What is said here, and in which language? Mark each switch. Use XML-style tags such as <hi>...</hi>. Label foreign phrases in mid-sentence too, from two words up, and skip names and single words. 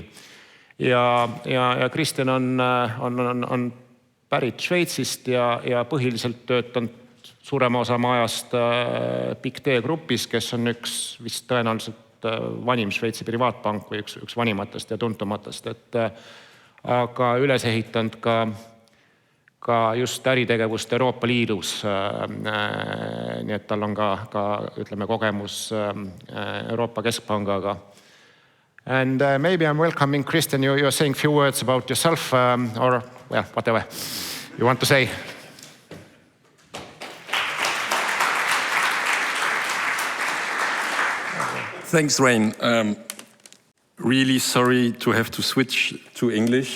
<et>Ja Kristjan on pärit Šveitsist ja põhiliselt töötanud suurema osa ajast Pictet grupis, kes on üks vist tõenäoliselt vanim Šveitsi privaatpank või üks vanimatest ja tuntumatest, aga üles ehitanud ka just äritegevust Euroopa Liidus. Nii et tal on ka ütleme, kogemus Euroopa Keskpangaga.</et> <en>And maybe I'm welcoming Christian. You're saying a few words about yourself or well, whatever you want to say. Thanks, Rain. Really sorry to have to switch to English.</en>